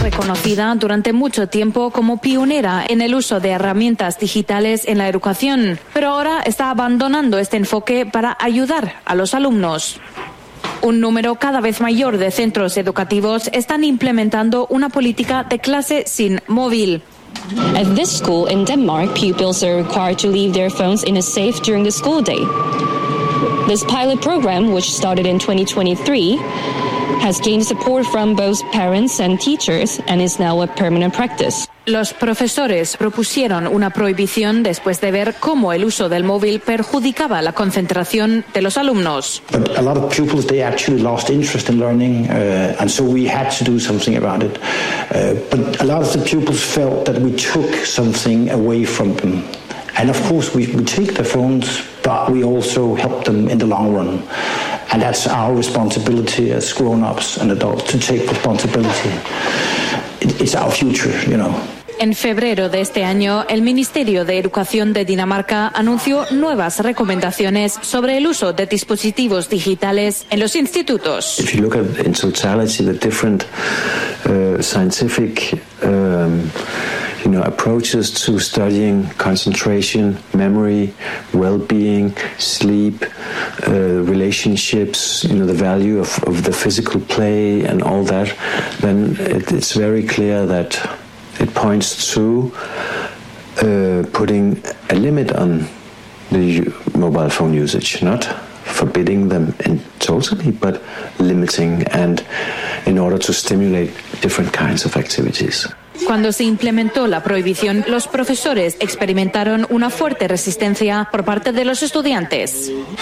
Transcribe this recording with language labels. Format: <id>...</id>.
<es>Reconocida durante mucho tiempo como pionera en el uso de herramientas digitales en la educación, pero ahora está abandonando este enfoque para ayudar a los alumnos. Un número cada vez mayor de centros educativos están implementando una política de clase sin móvil.</es> <en>At this school in Denmark, pupils are required to leave their phones in a safe during the school day. This pilot program, which started in 2023, has gained support from both parents and teachers and is now a permanent practice.</en> <es>Los profesores propusieron una prohibición después de ver cómo el uso del móvil perjudicaba la concentración de los alumnos.</es> <en>But a lot of pupils, they actually lost interest in learning, and so we had to do something about it. But a lot of the pupils felt that we took something away from them. And of course, we take their phones, but we also help them in the long run. And that's our responsibility as grown-ups and adults to take responsibility. It's our future, you know.</en> <es>En febrero de este año, el Ministerio de Educación de Dinamarca anunció nuevas recomendaciones sobre el uso de dispositivos digitales en los institutos.</es> <en>If you look at in totality the different scientific approaches to studying concentration, memory, well-being, sleep, relationships, you know, the value of the physical play and all that, then it's very clear that it points to putting a limit on the mobile phone usage, not forbidding them totally, but limiting and in order to stimulate different kinds of activities.</en> <es>Cuando se implementó la prohibición, los profesores experimentaron una fuerte resistencia por parte de los estudiantes.</es>